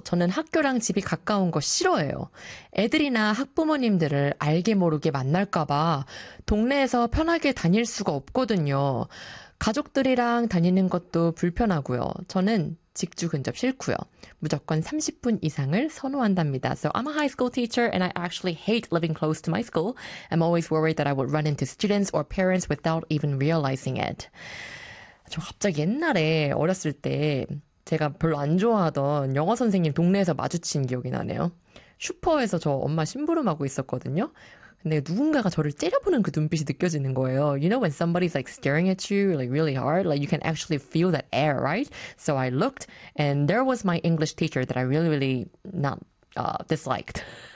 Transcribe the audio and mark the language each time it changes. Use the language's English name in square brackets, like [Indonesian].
[Korean] 저는 학교랑 집이 가까운 거 싫어해요. 애들이나 학부모님들을 알게 모르게 만날까봐 동네에서 편하게 다닐 수가 없거든요. 가족들이랑 다니는 것도 불편하고요. 저는 직주 근접 싫고요. 무조건 30분 이상을 선호한답니다. [English] So I'm a high school teacher and I actually hate living close to my school. I'm always worried that I would run into students or parents without even realizing it. [Korean] 저 갑자기 옛날에 어렸을 때 제가 별로 안 좋아하던 영어 선생님 동네에서 마주친 기억이 나네요. 슈퍼에서 저 엄마 심부름하고 있었거든요. 근데 누군가가 저를 째려보는 그 눈빛이 느껴지는 거예요. [English] You know when somebody's like staring at you like really hard, like you can actually feel that air, right? So I looked and there was my English teacher that I really, really not disliked.